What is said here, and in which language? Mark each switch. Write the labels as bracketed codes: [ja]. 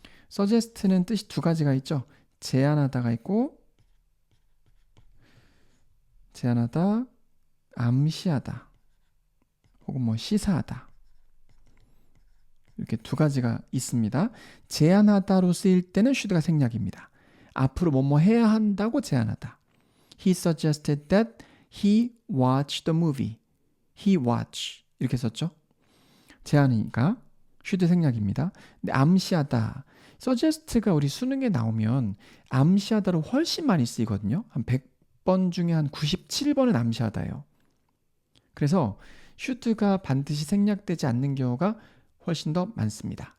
[ko] suggest는 뜻이 두 가지가 있죠. 제안하다가 있고 제안하다, 암시하다, 혹은 뭐 시사하다. 이렇게 두 가지가 있습니다. 제안하다로 쓰일 때는 should가 생략입니다. 앞으로 뭐뭐 해야 한다고 제안하다. [en] He suggested that he watch the movie. He watch [ko] 이렇게 썼죠. 제안이니까 should 생략입니다. 근데 암시하다. suggest가 우리 수능에 나오면 암시하다로 훨씬 많이 쓰이거든요. 한 100번 중에 한 97번은 암시하다예요. 그래서 should가 반드시 생략되지 않는 경우가 훨씬 더 많습니다.